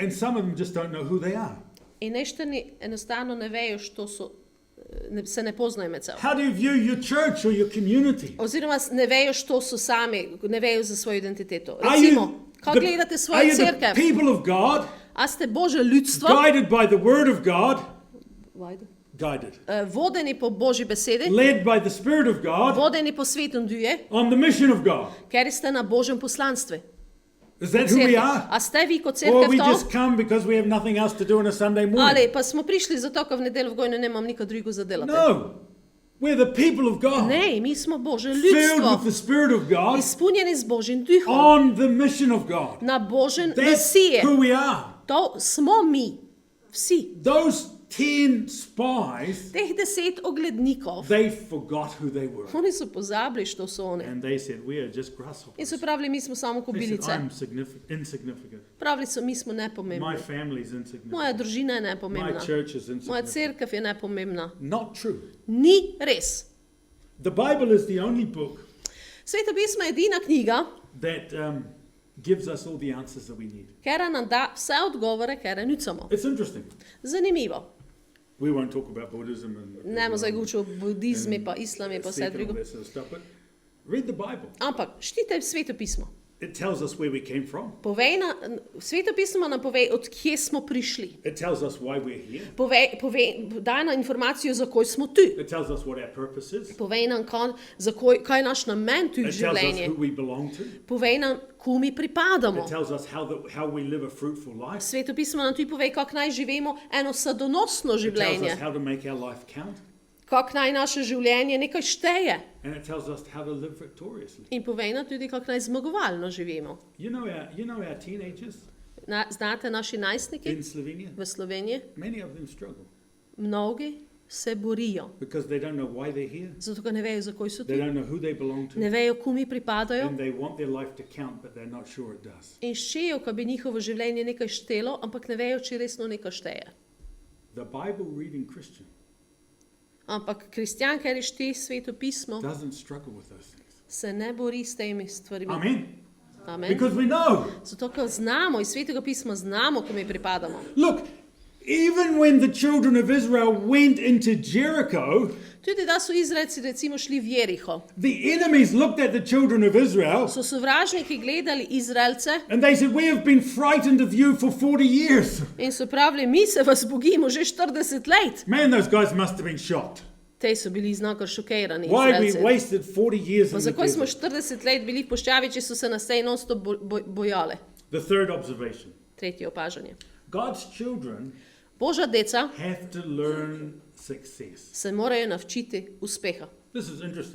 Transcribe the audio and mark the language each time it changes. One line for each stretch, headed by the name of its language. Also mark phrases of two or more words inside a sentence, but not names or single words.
English: And some of them just don't know who they are.
Slovenian: In nešteni enostavno ne vejo, što so, se ne poznajo med sabo.
English: How do you view your church or your community?
Slovenian: Oziroma ne vejo, što so sami, ne vejo za svojo identiteto.
English: Are
Slovenian: Recimo,
English: you
Slovenian: kako
English: the,
Slovenian: gledate
English: are
Slovenian: svojo
English: you the
Slovenian: cerkev?
English: people of God,
Slovenian: A ste Božje ljudstvo,
English: guided by the word of God, guided,
Slovenian: vodeni po Božji besedi,
English: led by the Spirit of God,
Slovenian: vodeni po svetom duje,
English: on the mission of God?
Slovenian: ker ste na Božjem poslanstvu.
English: Is that who we are?
Slovenian: A ste vi kot
English: Or
Slovenian: cerkev
English: we
Slovenian: to?
English: just come because we have nothing else to do on a Sunday morning?
Slovenian: Ali pa smo prišli zato, ker v nedeljo v gojno nemam nikaj drugo za delati.
English: No. We're the people of God,
Slovenian: Ne, mi smo Božje
English: filled
Slovenian: ljudstvo,
English: with the Spirit of God,
Slovenian: izpolnjeni z Božjim duhom,
English: on the mission of God.
Slovenian: na Božjem
English: That's
Slovenian: mesije.
English: who we are.
Slovenian: To smo mi, vsi.
English: Those 10 spies,
Slovenian: Teh 10 oglednikov,
English: they forgot who they were.
Slovenian: oni so pozabili, što so oni.
English: And they said, we are just
Slovenian: In
English: grasshoppers.
Slovenian: so pravili, mi smo samo
English: They said,
Slovenian: kobilice.
English: I'm insignificant.
Slovenian: Pravili so, mi smo
English: My
Slovenian: nepomembni.
English: family is insignificant.
Slovenian: Moja družina je
English: My
Slovenian: nepomembna.
English: church is
Slovenian: Moja
English: insignificant.
Slovenian: cerkev je nepomembna.
English: Not true.
Slovenian: Ni res.
English: The Bible is the only book
Slovenian: Sveto pismo je edina knjiga,
English: that gives us all the answers that we need.
Slovenian: ker nam da vse odgovore, ker nucamo.
English: It's interesting.
Slovenian: Zanimivo.
English: We won't talk about Buddhism and
Slovenian: Ne bomo zdaj govorili o budizmu, pa islami, pa vse
English: Sikh and all
Slovenian: drugo.
English: that sort of stuff, but read the Bible.
Slovenian: Ampak štite sveto pismo.
English: It tells us where we came from.
Slovenian: Sveto pismo nam pove, od kje smo prišli.
English: It tells us why we're here.
Slovenian: Daje nam informacijo, zakaj smo tu.
English: It tells us what our purpose is.
Slovenian: Pove nam, kaj je naš namen tu v
English: It tells us
Slovenian: življenju.
English: who we belong to.
Slovenian: Pove nam, komu mi pripadamo.
English: It tells us how we live a fruitful life.
Slovenian: Sveto pismo nam tudi pove, kako naj živimo eno sadonosno
English: It tells
Slovenian: življenje.
English: us how to make our life count.
Slovenian: Kako naj naše življenje nekaj šteje.
English: And it tells us how to live victoriously.
Slovenian: In pove nam tudi, kako naj zmagovalno živimo.
English: You know our teenagers
Slovenian: Znate naši najstniki
English: in Slovenia?
Slovenian: v Sloveniji?
English: Many of them struggle
Slovenian: Mnogi se borijo,
English: because they don't know why they're here.
Slovenian: zato ker ne vejo, zakaj so tu.
English: They don't know who they belong to.
Slovenian: Ne vejo, komu pripadajo.
English: And they want their life to count, but they're not sure it does.
Slovenian: In ščejo, da bi njihovo življenje nekaj štelo, ampak ne vejo, če resno nekaj šteje.
English: The Bible reading Christian
Slovenian: Ampak kristjan, ker šteje sveto pismo,
English: doesn't struggle with those things.
Slovenian: se ne bori s temi stvarmi.
English: Amen.
Slovenian: Amen.
English: Because we know.
Slovenian: Zato, ker znamo iz svetega pisma, znamo, komu pripadamo.
English: Look, even when the children of Israel went into Jericho,
Slovenian: Tudi da so Izraelci recimo šli v Jeriho,
English: the enemies looked at the children of Israel
Slovenian: so sovražniki gledali Izraelce
English: and they said, we have been frightened of you for 40 years.
Slovenian: in so pravili, mi se vas bogimo že 40 let.
English: Man, those guys must have been shocked.
Slovenian: Te so bili znakor šokirani
English: Why we
Slovenian: Izraelci.
English: wasted 40 years
Slovenian: Pa
English: in the
Slovenian: zakaj smo
English: desert?
Slovenian: 40 let bili v puščavi, če so se nas tej non-stop bojale?
English: The third observation.
Slovenian: Tretje opažanje.
English: God's children
Slovenian: Božja deca
English: have to learn success.
Slovenian: se morajo navčiti uspeha.
English: This is interesting.